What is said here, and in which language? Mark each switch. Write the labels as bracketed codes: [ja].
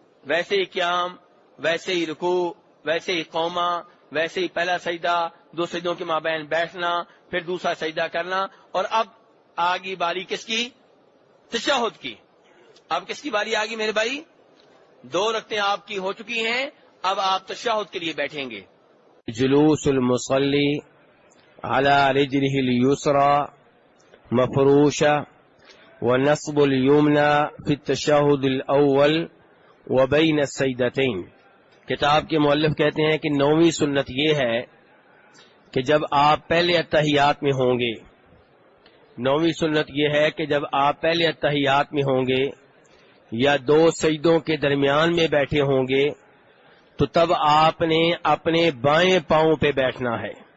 [ur] ویسے ہی قیام، ویسے ہی رکوع، ویسے ہی قوما، ویسے ہی پہلا سجدہ، دو سجدوں کے مابین بیٹھنا، پھر دوسرا سجدہ کرنا. اور اب آگی باری کس کی؟ تشہد کی. اب کس کی باری آگی میرے بھائی؟ دو رکعتیں آپ کی ہو چکی ہیں، اب آپ تشہد کے لیے بیٹھیں گے. [ar] جلوس المصلی على رجله اليسرى مفروشة ونصب اليمنى في التشهد الأول وبين السجدتين. [ur] کتاب کے مؤلف کہتے ہیں کہ 9ویں سنت یہ ہے کہ جب آپ پہلے اتحیات میں ہوں گے، 9ویں سنت یہ ہے کہ جب آپ پہلے اتحیات میں ہوں گے یا دو سجدوں کے درمیان میں بیٹھے ہوں گے تو تب آپ نے اپنے بائیں پاؤں پہ بیٹھنا ہے.